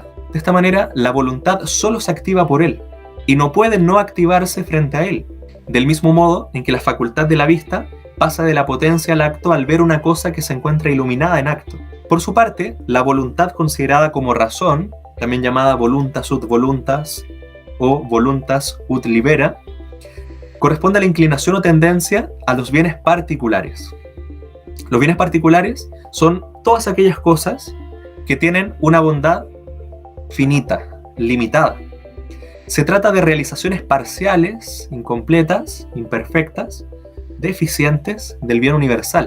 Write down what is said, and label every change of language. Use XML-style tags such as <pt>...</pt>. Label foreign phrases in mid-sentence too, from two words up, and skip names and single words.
<es>De esta manera, la voluntad solo se activa por él y no puede no activarse frente a él, del mismo modo en que la facultad de la vista pasa de la potencia al acto al ver una cosa que se encuentra iluminada en acto. Por su parte, la voluntad considerada como razón, también llamada</es> <la>voluntas ut voluntas</la> <es>o</es> <la>voluntas ut libera,</la> <es>corresponde a la inclinación o tendencia a los bienes particulares. Los bienes particulares son todas aquellas cosas que tienen una bondad finita, limitada. Se trata de realizaciones parciales, incompletas, imperfectas, deficientes del bien universal.</es>